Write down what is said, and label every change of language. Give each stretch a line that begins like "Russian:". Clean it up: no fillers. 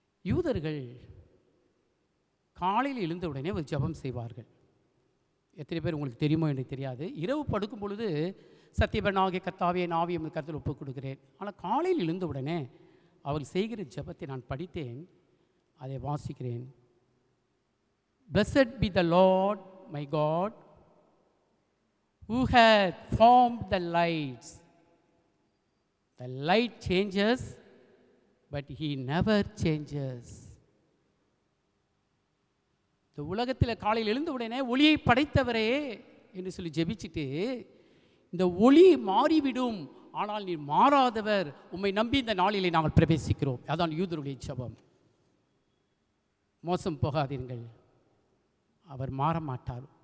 Tamil: யூதர்கள் காலையில் எழுந்த உடனே ஒரு ஜெபம் செய்வார்கள். எத்தனை பேர் உங்களுக்கு தெரியுமோ என்று தெரியாது. இரவு படுக்கும் பொழுது சத்தியபரனாகிய கர்த்தாவே என் ஆவியை உமது கரத்தில் ஒப்புக் கொடுக்கிறேன். ஆனால் காலையில் எழுந்த உடனே அவர்கள் செய்கிற ஜெபத்தை நான் படித்தேன், அதை வாசிக்கிறேன்.
English: Blessed be the Lord my God, who hath formed the lights. The light changes, but he never changes.
Tamil: இந்த உலகத்தில் காலையில் எழுந்த உடனே ஒளியை படைத்தவரே என்று சொல்லி ஜெபிச்சுட்டு, இந்த ஒளி மாறிவிடும், ஆனால் நீர் மாறாதவர், உம்மை நம்பி இந்த நாளிலே நாங்கள் பிரவேசிக்கிறோம். அதான் யூதருடைய ஜெபம். மோசம் போகாதீர்கள், அவர் மாற மாட்டார்.